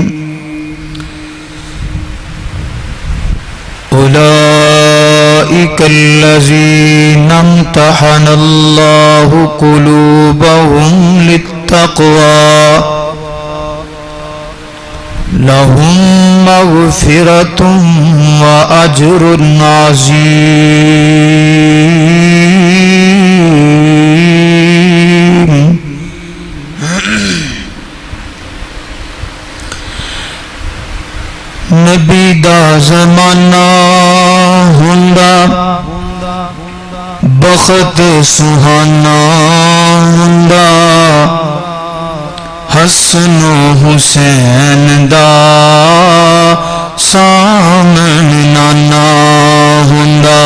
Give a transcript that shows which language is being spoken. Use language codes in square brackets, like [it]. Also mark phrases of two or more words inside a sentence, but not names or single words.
[ar] أولئك الذين امتحن الله قلوبهم للتقوى لهم مغفرة وأجر عظيم. [pa] نبی دا زمانہ ہوندا بخت سہانا ہوندا حسن و حسین دا سامن نانا ہوندا.